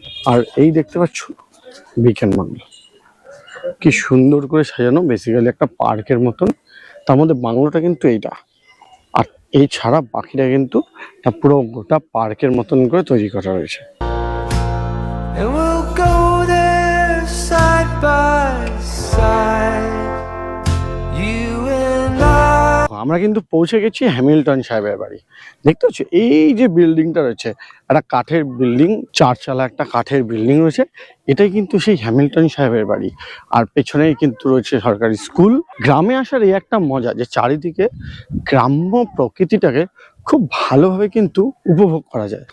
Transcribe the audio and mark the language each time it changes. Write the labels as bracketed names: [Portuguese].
[Bangla] আর এই দেখতে পাচ্ছ বেকন বাংলো, কি সুন্দর করে সাজানো, বেসিক্যালি একটা পার্কের মতন। তার মধ্যে বাংলোটা কিন্তু এইটা, আর এই ছাড়া বাকিটা কিন্তু পুরো গোটা পার্কের মতন করে তৈরি করা রয়েছে। [English] And we'll go there side by side. You and I. [Bangla] আমরা কিন্তু পৌঁছে গেছি হ্যামিল্টন সাহেবের বাড়ি। দেখতে পাচ্ছ এই যে বিল্ডিংটা রয়েছে, একটা কাঠের বিল্ডিং, 4 চালা একটা কাঠের বিল্ডিং রয়েছে। এটাই কিন্তু সেই হ্যামিল্টন সাহেবের বাড়ি। আর পেছনেই কিন্তু রয়েছে সরকারি স্কুল। গ্রামে আসার এই একটা মজা যে চারিদিকে গ্রাম্য প্রকৃতিটাকে খুব ভালোভাবে কিন্তু উপভোগ করা যায়।